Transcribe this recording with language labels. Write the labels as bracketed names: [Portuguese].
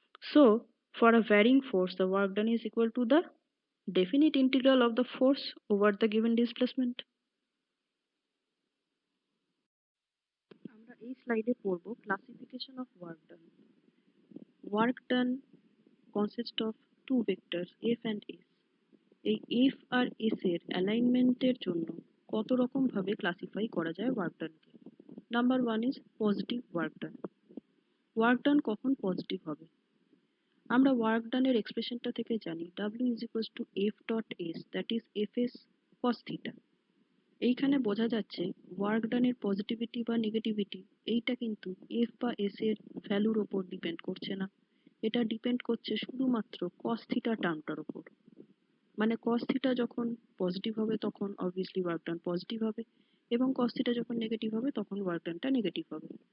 [English] So for a varying force the work done is equal to the definite integral of the force over the given displacement. [Bangla] আমরা এই স্লাইডে পড়ব [English] classification of work done. Work done consists of two vectors f and s. [Bangla] এই f আর s এর অ্যালাইনমেন্টের জন্য কত রকম ভাবে ক্লাসিফাই করা যায় work ডানকে। [English] Number one is positive work done. [Bangla] Work done কখন পজিটিভ হবে? আমরা ওয়ার্ক ডানের এক্সপ্রেশনটা থেকে জানি [English] w is equals to f dot s, that is fs cos theta। [Bangla] এইখানে বোঝা যাচ্ছে ওয়ার্ক ডানের পজিটিভিটি বা নেগেটিভিটি এইটা কিন্তু এফ বা এস এর ভ্যালুর ওপর ডিপেন্ড করছে না, এটা ডিপেন্ড করছে শুধুমাত্র cos থিটা টার্মটার উপর। মানে cos থিটা যখন পজিটিভ হবে তখন অবভিয়াসলি ওয়ার্ক ডান পজিটিভ হবে, এবং cos থিটা যখন নেগেটিভ হবে তখন ওয়ার্ক ডানটা নেগেটিভ হবে।